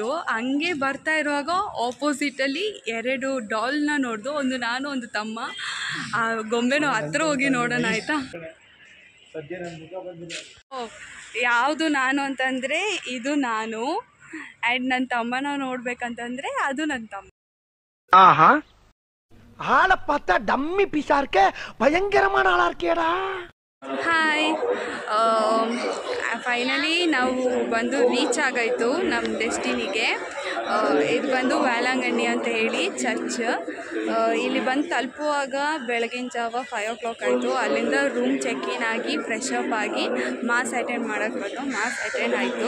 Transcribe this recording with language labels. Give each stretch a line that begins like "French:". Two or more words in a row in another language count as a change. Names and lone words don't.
Kannada: ಹಂಗೆ ಬರ್ತಾ ಇರುವಾಗ ಆಪೋಸಿಟಲ್ಲಿ 2 ಡಾಲ್ನ ನೋಡ್ದು, ಒಂದು ನಾನು ಒಂದು ತಮ್ಮ. ಆ ಗೊಂಬೆನೂ ಹತ್ರ ಹೋಗಿ ನೋಡೋಣ ಆಯಿತಾ. ಯಾವುದು ನಾನು ಅಂತಂದರೆ ಇದು ನಾನು, ಆ್ಯಂಡ್ ನನ್ನ ತಮ್ಮನ ನೋಡ್ಬೇಕಂತಂದರೆ ಅದು ನನ್ನ ತಮ್ಮ.
Tamil: ஆளை பார்த்தா
English: dummy piece
Tamil: இருக்க, பயங்கரமான ஆளா இருக்கேடா.
Kannada: ಹಾಯ್, ಫೈನಲಿ ನಾವು ಬಂದು ರೀಚ್ ಆಗಾಯಿತು ನಮ್ಮ ಡೆಸ್ಟಿನಿಗೆ. ಇದು ಬಂದು ವ್ಯಾಲಂಗಣ್ಣಿ ಅಂತ ಹೇಳಿ ಚರ್ಚ್. ಇಲ್ಲಿ ಬಂದು ತಲುಪುವಾಗ ಬೆಳಗಿನ ಜಾವ 5 o'clock ಆಯಿತು. ಅಲ್ಲಿಂದ
English: room check-in
Kannada: ಆಗಿ
English: fresh up
Kannada: ಆಗಿ
English: mass attend
Kannada: ಮಾಡೋಕ್ಕೆ ಬಂದು
English: mass attend
Kannada: ಆಯಿತು.